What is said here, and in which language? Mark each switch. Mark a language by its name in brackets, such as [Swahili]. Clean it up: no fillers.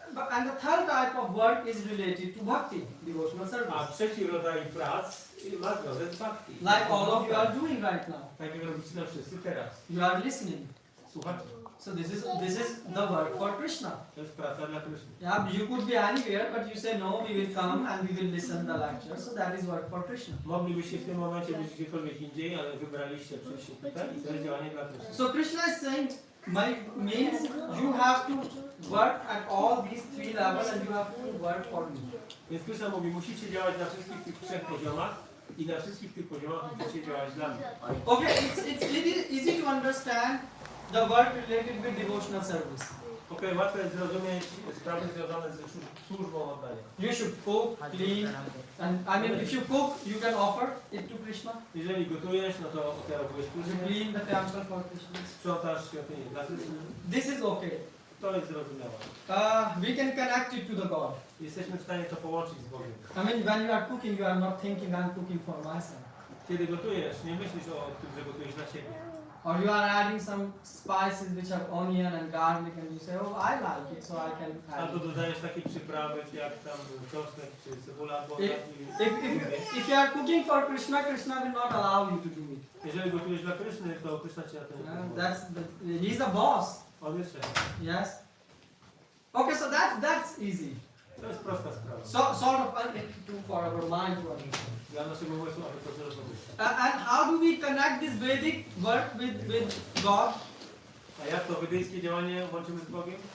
[English] And the third type of work is related to bhakti, devotional [Polish] A [English] service. [Polish] trzeci rodzaj prac ma związek z bhakti. [English] Like all of you are doing right now. [Polish] Tak jak robicie to wszyscy teraz. [English] You are listening. [Polish] Słuchacie. [English] So this is the work for Krishna. [Polish] To jest praca dla Kryszny. [English] Yeah, you could be anywhere, but you say no, we will come and we will listen to the lecture. So that is work for Krishna. [Polish] Moglibyście w tym momencie być gdziekolwiek indziej, ale wybraliście przyjść tutaj i to jest działanie dla Kryszny. [English] So Krishna is saying, means you have to work at all these three levels and you have to work for me. [Polish] Więc Kryszna mówi, musicie działać na wszystkich tych trzech poziomach i na wszystkich tych poziomach musicie działać dla mnie. [English] Okay, it's easy to understand the work related with devotional service. [Polish] Okej, łatwo jest zrozumieć sprawy związane ze służbą oddania. [English] You should cook, clean, and I mean, if you cook, you can offer it to Krishna. [Polish] Jeżeli gotujesz, no to ofiarowujesz [English] You [Polish] Krysznie, [English] clean the temple for Krishna. [Polish] sprzątasz świątynię dla Kryszny. [English] This is okay. [Polish] To jest zrozumiałe. [English] We can connect it to the God. [Polish] Jesteśmy w stanie to połączyć z Bogiem. [English] I mean, when you are cooking, you are not thinking I'm cooking for myself. [Polish] Kiedy gotujesz, nie myślisz o tym, że gotujesz dla siebie. [English] Or you are adding some spices which have onion and garlic and you say, oh, I like it, so I can add [Polish] Albo [English] it. [Polish] dodajesz takie przyprawy, jak tam czosnek czy cebula, bo [English] If you are cooking for Krishna, Krishna will not allow you to do it. [Polish] jeżeli gotujesz dla Kryszny, to Kryszna cię na to nie pozwoli. [English] He's the boss. [Polish] On jest szef. [English] Yes. Okay, so that's easy. [Polish] To jest prosta sprawa. [English] Sort of for our mind to understand. [Polish] Dla naszego umysłu, aby to zrozumieć. [English] And how do we connect this Vedic work with God? [Polish] A jak to wedyjskie działanie łączymy z Bogiem?